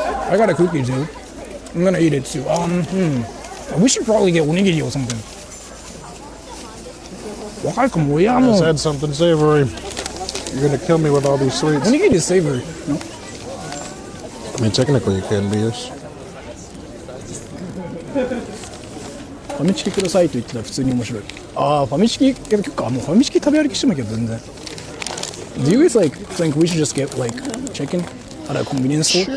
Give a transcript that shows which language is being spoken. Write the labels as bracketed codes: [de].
[en] I got a cookie too. I'm gonna eat it too. We should probably get onigiri or something. I said something savory. You're gonna kill me with all these sweets. Onigiri is savory. No? I mean, technically it can be. Yes. [ja] ファミチキくださいと言ってたら普通に面白い。ああ、ファミチキ、結構もうファミチキ食べ歩きしてもいいけど全然。 [en] Do you guys like think we should just get like chicken at a convenience store?